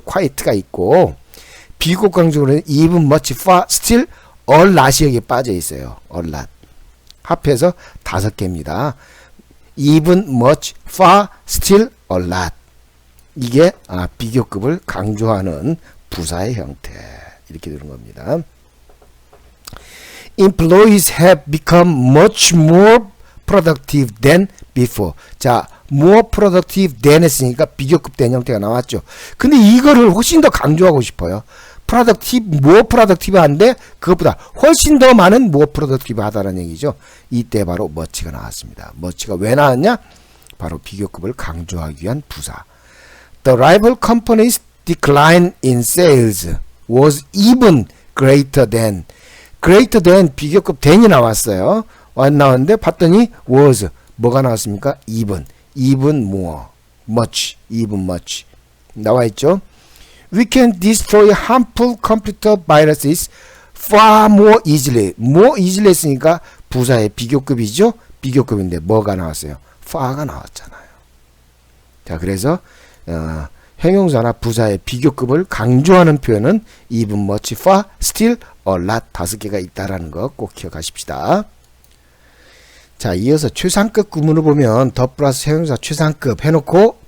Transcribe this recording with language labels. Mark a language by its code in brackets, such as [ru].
[ko] quiet가 있고, 비교급 강조는 even, much, far, still, a lot이 여기에 빠져 있어요. a lot. 합해서 5개입니다. even, much, far, still, a lot. 이게 비교급을 강조하는 부사의 형태. 이렇게 되는 겁니다. [en] Employees have become much more productive than before. [ko] 자, more productive than 했으니까 비교급 된 형태가 나왔죠. 근데 이거를 훨씬 더 강조하고 싶어요. productive, more productive 한데 그것보다 훨씬 더 많은 more productive 하다는 얘기죠. 이때 바로 much가 나왔습니다. much가 왜 나왔냐? 바로 비교급을 강조하기 위한 부사. [en] The rival company's decline in sales was even greater than [ko] 비교급 than이 나왔어요. 나왔는데 봤더니 was 뭐가 나왔습니까? even more, much, even much 나와 있죠. [en] We can destroy harmful computer viruses far more easily [ko] 했으니까 부사의 비교급이죠. 비교급인데 뭐가 나왔어요? far가 나왔잖아요. 자, 그래서 형용사나 부사의 비교급을 강조하는 표현은 even, much, far, still, a lot 5개가 있다라는 거 꼭 기억하십시다. 자, 이어서 최상급 구문을 보면 더 플러스 형용사 최상급 해놓고